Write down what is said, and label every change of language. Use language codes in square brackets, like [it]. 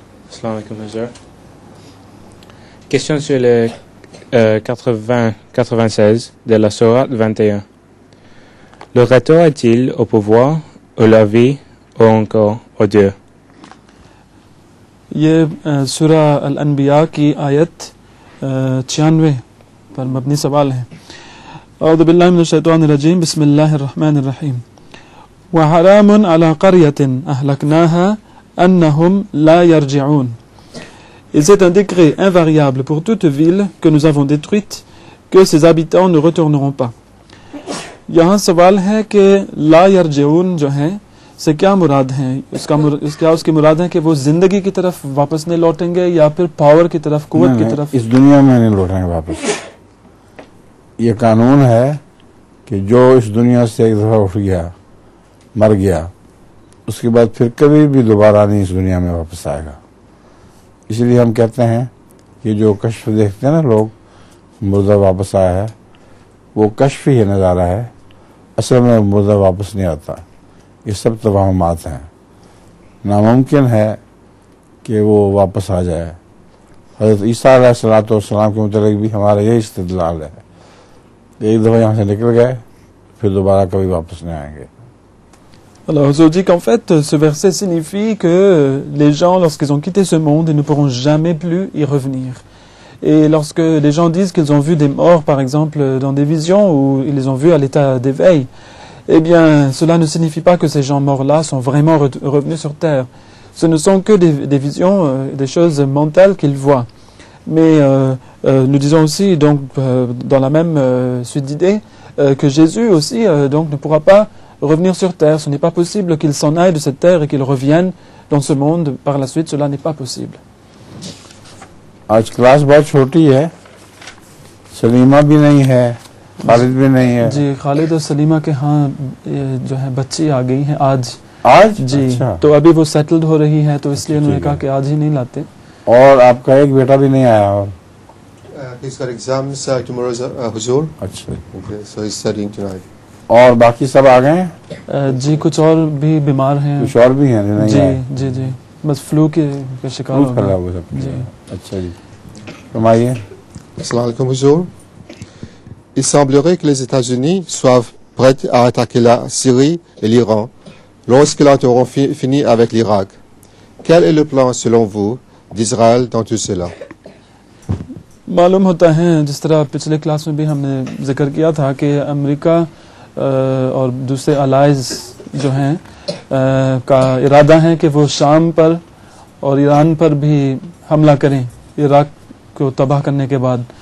[ar] Assalamu alaikum, Hazar. [fr] Question sur le 96 de la sourate 21. Le retour est-il au pouvoir, ou la vie, ou encore au Dieu? [ur] یہ سورہ الانبیاء کی آیت 96 پر مبنی سوال ہے. [ar] اعوذ باللہ من الشیطان الرجیم بسم اللہ الرحمن الرحیم. وحرام على قرية أهلكناها أنهم لا يرجعون. [fr] Et c'est un décret invariable pour toute ville que nous avons détruite que ses habitants ne retourneront pas. [ur] یہاں سوال ہے کہ [ar] لا يرجعون [ur] جو ہیں سے کیا مراد ہیں؟ اس کی مراد ہے کہ وہ زندگی کی طرف واپس نہیں لوٹیں گے یا پھر پاور کی طرف، قوت کی طرف؟ اس دنیا میں نہیں لوٹیں گے واپس. یہ قانون ہے کہ جو اس دنیا سے ایک دفعہ اٹھ گیا، مر گیا، اس کے بعد پھر کبھی بھی دوبارہ نہیں اس دنیا میں واپس آئے گا. اس لیے ہم کہتے ہیں کہ جو کشف دیکھتے ہیں نا لوگ، مردہ واپس آیا ہے، وہ کشف ہی نظارہ ہے، اصل میں مردہ واپس نہیں آتا. یہ سب توہمات ہیں. ناممکن ہے کہ وہ واپس آ جائے. حضرت عیسیٰ علیہ الصلوۃ والسلام کے متعلق بھی ہمارا یہی استدلال ہے. ایک دفعہ یہاں سے نکل گئے پھر دوبارہ کبھی واپس نہیں آئیں گے. [fr] Alors, Hazur dit qu'en fait, ce verset signifie que les gens, lorsqu'ils ont quitté ce monde, ils ne pourront jamais plus y revenir. Et lorsque les gens disent qu'ils ont vu des morts, par exemple, dans des visions, ou ils les ont vus à l'état d'éveil, eh bien, cela ne signifie pas que ces gens morts-là sont vraiment revenus sur terre. Ce ne sont que des visions, des choses mentales qu'ils voient. Mais nous disons aussi, donc, dans la même suite d'idées, que Jésus aussi donc, ne pourra pas revenir sur terre. Ce n'est pas possible qu'il s'en aille de cette terre et qu'il revienne dans ce monde. Par la suite, cela n'est pas possible. [ur] آج class بہت چھوٹی ہے، سلیمہ بھی نہیں ہے، خالد بھی نہیں ہے. جی، خالد اور سلیمہ کے ہاں جو ہے بچی آ گئی ہیں آج. جی، تو ابھی وہ سیٹلڈ ہو رہی ہے تو اس لیے انہوں نے کہا کہ آج ہی نہیں لاتے. اور آپ کا ایک بیٹا بھی نہیں آیا. اور [en] he's got exams tomorrow, Huzur. [ur] اچھا. [en] Okay, so he's studying tonight. [ur] اور باقی سب آ گئے ہیں؟ جی، کچھ اور بھی بیمار ہیں. کچھ اور بھی ہیں؟ جی جی جی، بس فلو کے شکار ہو گئے. جی اچھا جی، فرمائیے. [ar] Assalamu alaikum, Huzur. [fr] Il semblerait que les États-Unis soient prêts à attaquer la Syrie et l'Iran lorsqu'ils auront fini avec l'Irak. Quel est le plan, selon vous, d'Israël dans tout cela? [ur] معلوم ہوتا ہے، جس طرح پچھلے کلاس میں بھی ہم نے ذکر کیا تھا کہ امریکہ اور دوسرے الائز جو ہیں کا ارادہ ہے کہ وہ شام پر اور ایران پر بھی حملہ کریں عراق کو تباہ کرنے کے بعد.